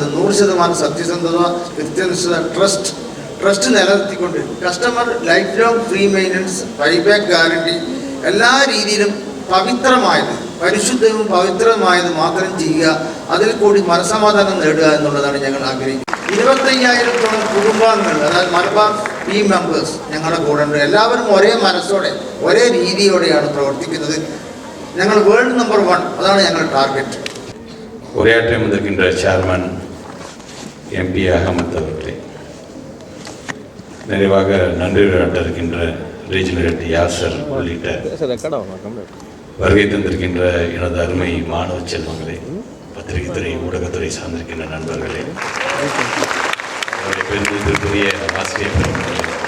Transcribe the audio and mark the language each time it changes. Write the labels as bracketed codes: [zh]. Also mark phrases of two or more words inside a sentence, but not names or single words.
[ml] 100% സത്യസന്ധത, കൃത്യനിഷ്ഠത, ട്രസ്റ്റ് നിലനിർത്തിക്കൊണ്ട് [en] customer life long free maintenance, buyback guarantee, [ml] എല്ലാ രീതിയിലും പവിത്രമായത്, പരിശുദ്ധവും പവിത്രമായത് മാത്രം ചെയ്യുക. അതിൽ കൂടി മനസമാധാനം നേടുക എന്നുള്ളതാണ് ഞങ്ങൾ ആഗ്രഹിക്കുന്നത്. 25,000-ഓളം കുടുംബാംഗങ്ങൾ, അതായത് മലബാർ [en] team members [ml] ഞങ്ങളുടെ കൂടെ ഉണ്ട്. എല്ലാവരും ഒരേ മനസ്സോടെ ഒരേ രീതിയോടെയാണ് പ്രവർത്തിക്കുന്നത്. ഞങ്ങൾ [en] world number 1, [ml] അതാണ് ഞങ്ങളുടെ ടാർഗറ്റ്. [ta] உரையாற்ற வந்திருக்கின்ற சேர்மன் எம்பி அகமத் அவர்களே, நிறைவாக நன்றி உரையாற்ற இருக்கின்ற [en] regional head [ta] யாசர் உள்ளிட்ட வருகை தந்திருக்கின்ற எனது அருமை மாணவ செல்வங்களே, பத்திரிகை துறை ஊடகத்துறை சார்ந்திருக்கின்ற நண்பர்களே, பெருந்திற்குரிய ஆசிரியர் பெருமக்களே,